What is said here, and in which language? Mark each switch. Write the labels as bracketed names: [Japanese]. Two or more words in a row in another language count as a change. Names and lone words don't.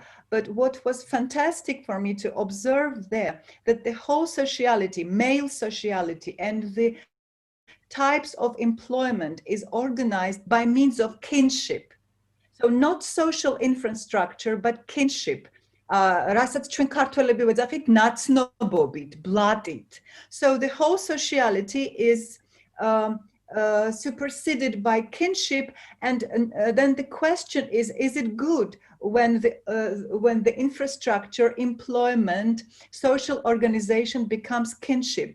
[English] But what was fantastic for me to observe there, that the whole sociality, male sociality, and the types of employment is organized by means of kinship. So not social infrastructure, but kinship. [Georgian] Რასაც ჩვენ ქართველები ვეძახით ნაცნობობით, ბლატით. [English] So the whole sociality is superseded by kinship, and then the question is it good when the infrastructure, employment, social organization becomes kinship?